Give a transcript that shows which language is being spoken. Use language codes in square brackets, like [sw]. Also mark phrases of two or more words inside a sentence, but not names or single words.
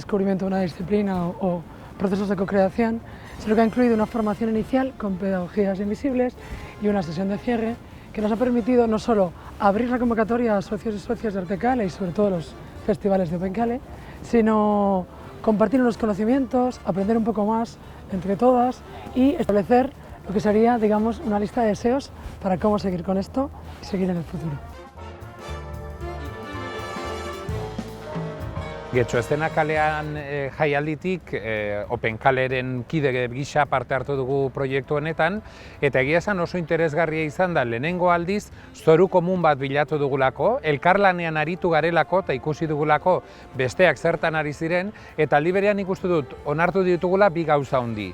[es] descubrimiento de una disciplina o procesos de co-creación, sino que ha incluido una formación inicial con pedagogías invisibles y una sesión de cierre que nos ha permitido no solo abrir la convocatoria a socios y socias de Artecale y sobre todo los festivales de Opencale, sino compartir unos conocimientos, aprender un poco más entre todas y establecer lo que sería, digamos, una lista de deseos para cómo seguir con esto y seguir en el futuro. [eu] Getxo Eszena kalean jaialditik Openkaleren kide gisa parte hartu dugu proiektu honetan, eta egia esan oso interesgarria izan da lehenengo aldiz zoru komun bat bilatu dugulako, elkarlanean aritu garelako eta ikusi dugulako besteak zertan ari ziren, eta aldi berean ikustu dut onartu ditugula bi gauza handi.